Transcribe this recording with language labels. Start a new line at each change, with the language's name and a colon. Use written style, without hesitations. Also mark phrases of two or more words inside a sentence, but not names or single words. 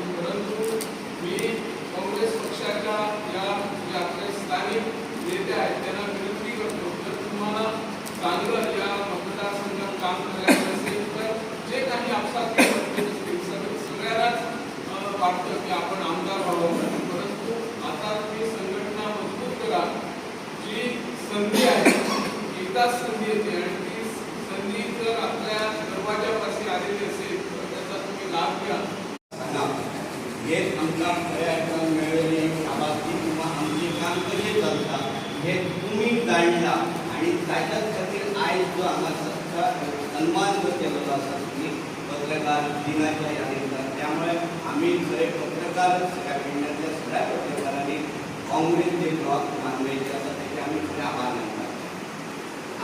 Marathi: परंतु मी काँग्रेस पक्षाच्या या जे आपले स्थानिक नेते आहेत त्यांना विनंती करतो, जर तुम्हाला चांगलं या मतदारसंघात काम करायचं असेल तर जे काही आपसात असतील सगळ्यांनाच वाटतं की आपण आमदार व्हावं. परंतु आता तुम्ही संघटना मजबूत करा. जी संधी आहे एकदाच संधी येते आणि ती संधी जर आपल्या दरवाजापाशी आलेली असेल तर त्याचा तुम्ही लाभ घ्या.
Konkani: हे आमकां खऱ्या अर्थान मेळ्ळेली शाबासकी किंवा आमची काम कशी चलता हे तुमी जाणला आणि ताच्याच खातीर आयज जो हांगा सन्मान जो केलेलो आसा तुमी पत्रकार दिनाच्या ह्या निमतान, त्यामुळे आमी खरे पत्रकार सगळ्या पेडण्यातल्या सगळ्या पत्रकारांनी काँग्रेस जे ब्लॉक मानवेचे आसा तेचे आमी खरे आभार मानतात.